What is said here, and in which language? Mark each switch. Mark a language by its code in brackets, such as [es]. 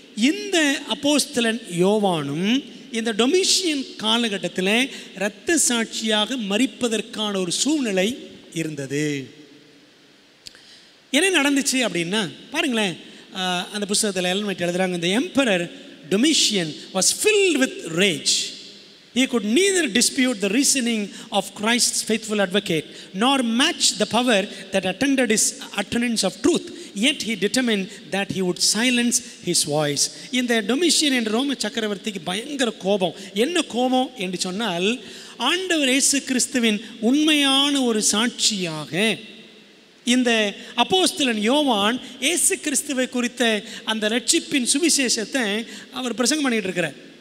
[ta] இந்த அப்போஸ்தலன் யோவானும் இந்த டொமிஷியன் காலகட்டத்தில் இரத்த சாட்சியாக மரிப்பதற்கான ஒரு சூழ்நிலை இருந்தது. என்ன நடந்துச்சு அப்படின்னா பாருங்களேன், அந்த புத்தகத்தில் எல்மெட் எழுதுறாங்க, இந்த emperor [en] Domitian was filled with rage. He could neither dispute the reasoning of Christ's faithful advocate nor match the power that attended his utterance of truth. Yet he determined that he would silence his voice. [ta] இந்த Domitian என்ற ரோம சக்கரவர்த்திக்கு பயங்கர கோபம். என்ன கோபம் என்று சொன்னால், ஆண்டவர் இயேசு கிறிஸ்துவின் உண்மையான ஒரு சாட்சியாக இந்த அப்போஸ்தலன் யோவான் இயேசு கிறிஸ்துவை குறித்த அந்த ரட்சிப்பின் சுவிசேஷத்தை அவர் பிரசங்கம் பண்ணிட்டு இருக்கிறார்.